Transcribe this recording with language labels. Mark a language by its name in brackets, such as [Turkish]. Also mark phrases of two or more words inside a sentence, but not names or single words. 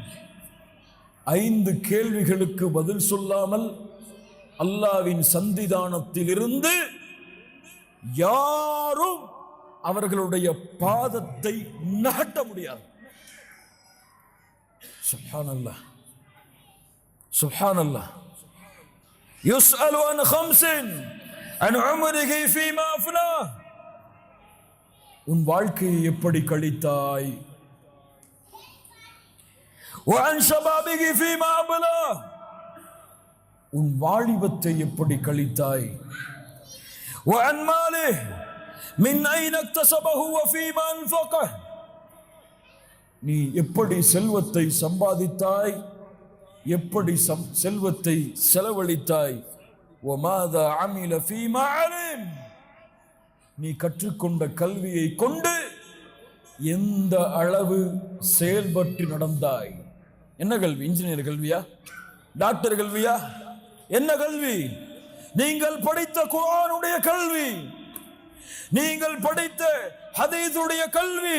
[Tamil] 5 கேள்விகளுக்கு பதில் சொல்லாமல் அல்லாஹ்வின் சந்திதானத்தில் இருந்து யாரும் அவர்களுடைய பாதத்தை நகட்ட முடியாது. [Arabic] سبحان الله، سبحان الله. يسأل عن خمس عن عمره فيما أفناه. [Tamil] உன் வாழ்க்கையை எப்படி கழித்தாய்? [Arabic] وعن شبابه فيما أبلاه. [Tamil] உன் வாலிபத்தை எப்படி கழித்தாய்? [Arabic] وعن ماله من أين اكتسبه وفيما أنفقه. [Tamil] நீ எப்படி செல்வத்தை சம்பாதித்தாய், எப்படி செல்வத்தை செலவழித்தாய்? [Arabic] وماذا عمل فيما علم. [Tamil] நீ கற்றுக்கொண்ட கல்வியை கொண்டு எந்த அளவு செயல்பட்டு நடந்தாய்? என்ன கல்வி? இன்ஜினியர் கல்வியா? டாக்டர் கல்வியா? என்ன கல்வி? நீங்கள் படித்த குர்ஆனுடைய கல்வி, நீங்கள் படித்த ஹதீஸுடைய கல்வி.